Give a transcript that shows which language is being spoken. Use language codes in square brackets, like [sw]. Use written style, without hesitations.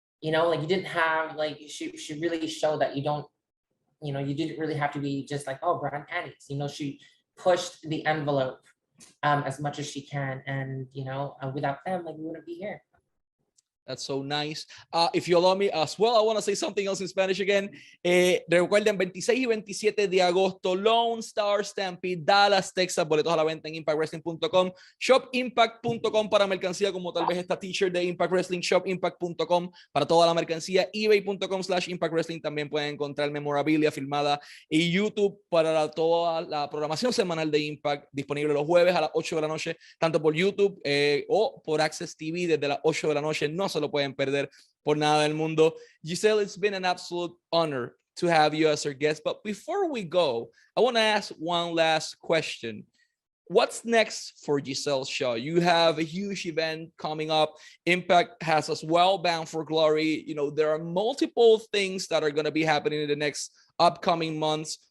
[en] Like you didn't have like she really showed that you don't, you didn't really have to be just like, oh, bra and panties. She pushed the envelope as much as she can, and without them, like we wouldn't be here. That's so nice. If you allow me as well, I want to say something else in Spanish again. [es] Recuerden, 26 y 27 de agosto, Lone Star Stampede, Dallas, Texas, boletos a la venta en impactwrestling.com, shopimpact.com para mercancía como tal vez esta t-shirt de Impact Wrestling, shopimpact.com para toda la mercancía, ebay.com/impactwrestling también pueden encontrar memorabilia filmada y YouTube para toda la programación semanal de Impact, disponible los jueves a las 8 de la noche, tanto por YouTube o por Access TV desde las 8 de la noche. No se lo pueden perder por nada del mundo. [en] Gisele, it's been an absolute honor to have you as our guest. But before we go, I want to ask one last question. What's next for Gisele Shaw? You have a huge event coming up. Impact has us well bound for glory. There are multiple things that are going to be happening in the next upcoming months.